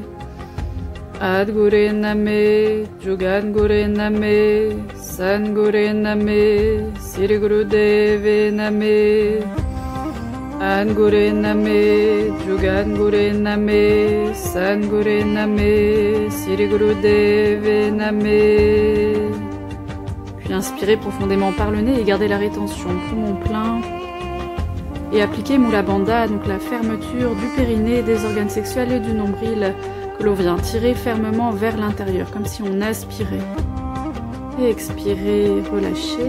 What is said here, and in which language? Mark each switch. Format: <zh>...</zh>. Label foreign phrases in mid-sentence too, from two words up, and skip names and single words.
<sa>Adgure Name, Jugadgure Name, Sadgure Name, Sri Gurudeve Name. Adgure Name, Jugadgure Name, Sadgure Name, Sri Gurudeve Name.</sa> <fr>Puis inspirez profondément par le nez et gardez la rétention, poumon plein. Et appliquez Mula Bandha, donc la fermeture du périnée, des organes sexuels et du nombril que l'on vient tirer fermement vers l'intérieur, comme si on aspirait. Et expirez, relâchez.</fr>